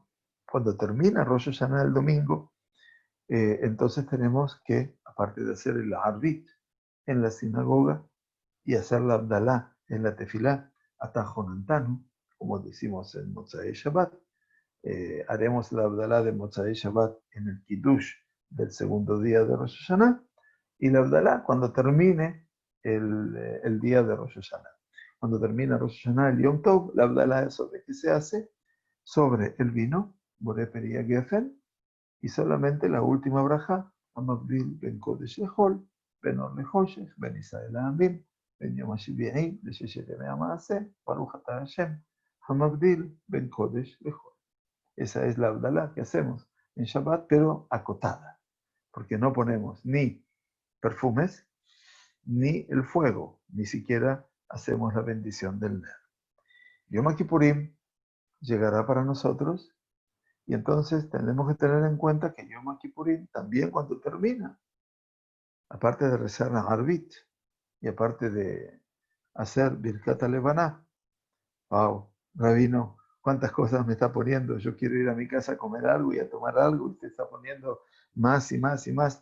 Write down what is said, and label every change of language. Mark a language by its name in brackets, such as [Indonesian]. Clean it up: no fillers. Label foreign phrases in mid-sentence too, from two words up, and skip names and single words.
[Spanish] Cuando termina Rosh Hashanah el domingo, entonces tenemos que, aparte de hacer el Arvit en la sinagoga y hacer la Abdalá en la Tefilá, Atajonantanu, como decimos en [Hebrew] מוצאי שבת, [Spanish] haremos la Abdalá de [Hebrew] מוצאי שבת [Spanish] en el Kiddush del segundo día de Rosh Hashanah, y la Abdalá cuando termine el día de Rosh Hashanah. Cuando termina Rosh Hashanah, el Yom Tov, la Abdalá es sobre qué se hace, sobre el vino, [Hebrew] בורא פרי הגפן, [Spanish] y solamente la última braja, [Hebrew] המבדיל בין קודש לחול, בין אור לחושך, בין ישראל לעמים, בין יום השביעי, de ששת ימי המעשה, ברוך אתה השם, המבדיל בין קודש לחול. Esa es la Abdalá que hacemos en Shabbat, pero acotada, porque no ponemos ni perfumes, ni el fuego, ni siquiera hacemos la bendición del Ner. Yom Kippurim llegará para nosotros y entonces tenemos que tener en cuenta que Yom Kippurim también cuando termina, aparte de rezar a Arbit y aparte de hacer ברכת לבנה, wow, Rabino, cuántas cosas me está poniendo, yo quiero ir a mi casa a comer algo y a tomar algo y te está poniendo más y más y más.